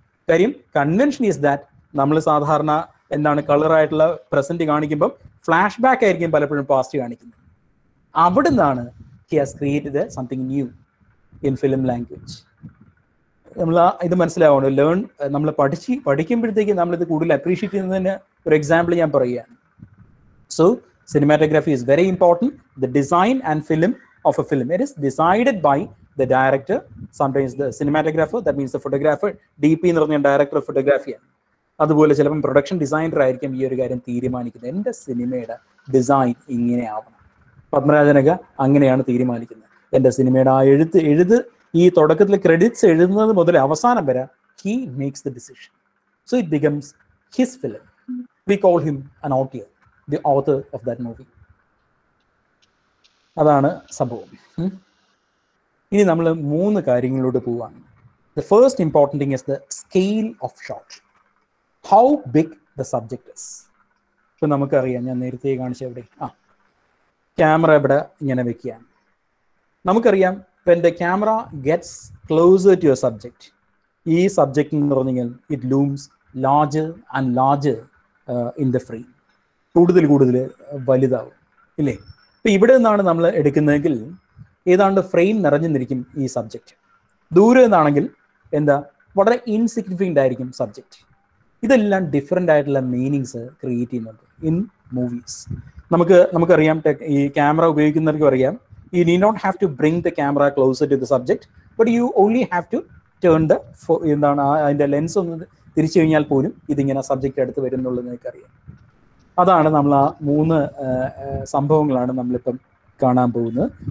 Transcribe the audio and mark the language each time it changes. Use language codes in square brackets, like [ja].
[ml] കാര്യം [en] convention is that [ml] നമ്മൾ സാധാരണ എന്താണ് കളറായിട്ടുള്ള പ്രസന്റ് കാണിക്കുമ്പോൾ ഫ്ലാഷ് ബാക്ക് ആയിരിക്കും പലപ്പോഴും പാസ്റ്റ് കാണിക്കുന്നത്. അവിടെ നിന്നാണ് [en] He has created something new in film language. [ml] നമ്മൾ ഇത് മനസ്സിലാവണം. നമ്മൾ പഠിക്കുമ്പോഴത്തേക്ക് നമ്മളിത് കൂടുതൽ അപ്രീഷിയേറ്റ് ചെയ്യുന്നതിന് ഒരു എക്സാമ്പിൾ ഞാൻ പറയുകയാണ്. [en] So cinematography is very important. The design and film of a film, it is decided by the director, sometimes the cinematographer, that means the photographer. [ml] DP എന്ന് പറഞ്ഞ ഡയറക്ടർ ഓഫ് ഫോട്ടോഗ്രാഫിയാണ്. അതുപോലെ ചിലപ്പം പ്രൊഡക്ഷൻ ഡിസൈനർ ആയിരിക്കും ഈ ഒരു കാര്യം തീരുമാനിക്കുന്നത്. എൻ്റെ സിനിമയുടെ ഡിസൈൻ ഇങ്ങനെ ആവണം. പത്മരാജനൊക്കെ അങ്ങനെയാണ് തീരുമാനിക്കുന്നത്. എൻ്റെ സിനിമയുടെ ആ എഴുത് ഈ തുടക്കത്തിൽ ക്രെഡിറ്റ്സ് എഴുതുന്നത് മുതൽ അവസാനം വരെ [en] he makes the decision. So it becomes his film. We call him an author, the author of that movie. [ml] അതാണ് സംഭവം. ഇനി നമ്മൾ 3 കാര്യങ്ങളിലോട്ട് പോവാണ്. [en] The first important thing is the scale of shot. How big the subject is. [ml] ഇപ്പം നമുക്കറിയാം, ഞാൻ നേരത്തെ കാണിച്ച എവിടെ ക്യാമറ ഇവിടെ ഇങ്ങനെ വെക്കുകയാണ്. [en] നമുക്കറിയാം when the camera gets closer to a subject, [ml] ഈ സബ്ജക്റ്റ് എന്ന് പറഞ്ഞു കഴിഞ്ഞാൽ [en] it looms larger and larger in the frame. [ml] കൂടുതൽ വലുതാവും ഇല്ലേ? ഇപ്പം ഇവിടെ നിന്നാണ് നമ്മൾ എടുക്കുന്നതെങ്കിൽ ഏതാണ്ട് ഫ്രെയിം നിറഞ്ഞു നിൽക്കും ഈ സബ്ജക്റ്റ്. ദൂരെ നിന്നാണെങ്കിൽ എന്താ വളരെ ഇൻസിഗ്നിഫിക്കൻ്റ് ആയിരിക്കും സബ്ജക്റ്റ്. ഇതെല്ലാം ഡിഫറെൻ്റ് ആയിട്ടുള്ള മീനിങ്സ് ക്രിയേറ്റ് ചെയ്യുന്നുണ്ട് [en] In movies. [ml] നമുക്കറിയാം, ഈ ക്യാമറ ഉപയോഗിക്കുന്നവർക്കും അറിയാം, [en] you need not have to bring the camera closer to the subject, but you only have to turn the [ml] എന്താണ് അതിൻ്റെ ലെൻസ് ഒന്ന് തിരിച്ചു കഴിഞ്ഞാൽ പോലും ഇതിങ്ങനെ സബ്ജക്റ്റ് അടുത്ത് വരുന്നുള്ളത് നിങ്ങൾക്കറിയാം. അതാണ് നമ്മൾ ആ 3 സംഭവങ്ങളാണ് നമ്മളിപ്പം കാണാൻ പോകുന്നത്.